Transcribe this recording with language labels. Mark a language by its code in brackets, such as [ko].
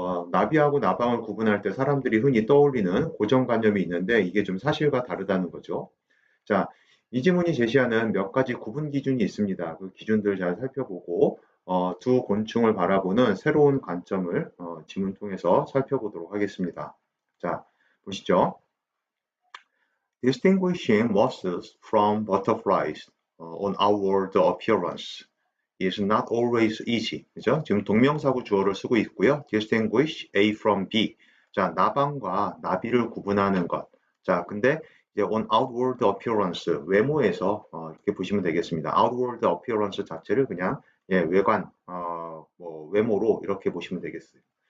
[ko] 나비하고 나방을 구분할 때 사람들이 흔히 떠올리는 고정관념이 있는데 이게 좀 사실과 다르다는 거죠. 자, 이 지문이 제시하는 몇 가지 구분 기준이 있습니다. 그 기준들 잘 살펴보고 두 곤충을 바라보는 새로운 관점을 지문 통해서 살펴보도록 하겠습니다. 자, 보시죠. [en] Distinguishing wasps from butterflies on outward appearance is not always easy. [ko] 그죠? 지금 동명사구 주어를 쓰고 있고요. [en] Distinguish A from B. [ko] 자, 나방과 나비를 구분하는 것. 자, 근데 이제 [en] on outward appearance, [ko] 외모에서 이렇게 보시면 되겠습니다. outward appearance 자체를 그냥 외관, 외모로 이렇게 보시면 되겠어요.